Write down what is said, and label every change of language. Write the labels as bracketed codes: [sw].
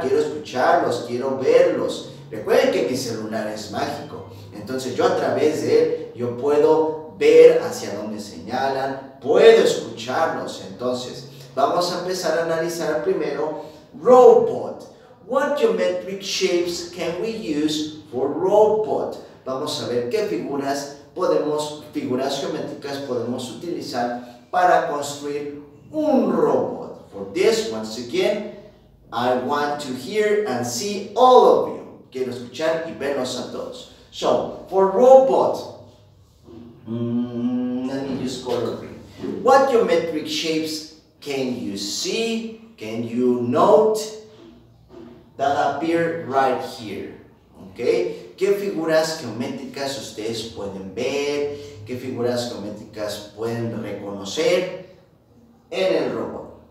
[es] Quiero escucharlos, quiero verlos. Recuerden que mi celular es mágico, entonces yo a través de él yo puedo ver hacia dónde señalan, puedo escucharlos. Entonces, vamos a empezar a analizar primero robot. [en] What geometric shapes can we use for robot? [es] Vamos a ver qué figuras geométricas podemos utilizar para construir un robot. [en] For this, once again, I want to hear and see all of you. [es] Quiero escuchar y verlos a todos. [en] So, for robot, let me use color green. What geometric shapes can you see, can you note that appear right here? Okay? [es] ¿Qué figuras geométricas ustedes pueden ver? ¿Qué figuras geométricas pueden reconocer en el robot?